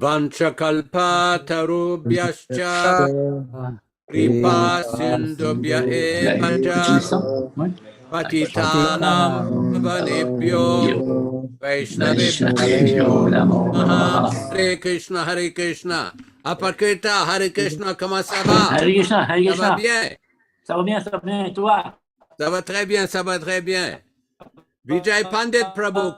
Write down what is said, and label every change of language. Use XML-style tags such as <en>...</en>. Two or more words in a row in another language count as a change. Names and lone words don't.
<sa>Vanchakalpatarubhyascha kripa sindubhya eva cha patitanam pavanebhyo Vaishnavebhyo namaha. Hare Krishna, Hare Krishna. Apakirta, Hare Krishna,</sa> <fr>comment ça va?</fr> <sa>Hare Krishna, Hare</sa> <fr>Ça Krishna. va bien? Ça va bien, ça va bien. Et toi? Ça va très bien, ça va très bien. Vijay Pandit Prabhu,</fr>